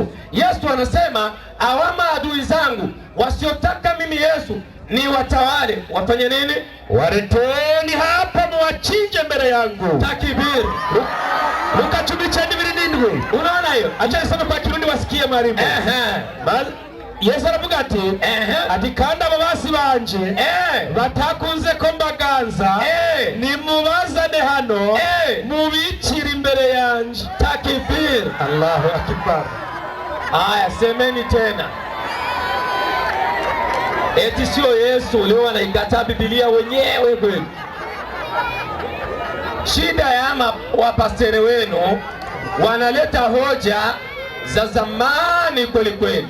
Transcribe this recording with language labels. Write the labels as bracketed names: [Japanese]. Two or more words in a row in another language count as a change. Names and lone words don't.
[Swahili] Yesu anasema awama adui zangu wasiotaka mimi Yesu ni watawale, wafanye nini? Waleteni hapa muwachinje mbele yangu. Takbir. Luka 12:7. Unaona hiyo? Acha nisome kwa Kirundi wasikie mwalimu. [Rundi] Yesu aravuga ati kandi ababasi banje batakunze ko mbaganza nimubazane hano mubicira imbere yanje. [Arabic] Takbir. Allahu akbar. [Swahili] Aya, semeni tena. Eti sio Yesu leo wanaikataa Biblia wenyewe kweli. Shida ya wapasteri wenu wanaleta hoja za zamani kweli kweli.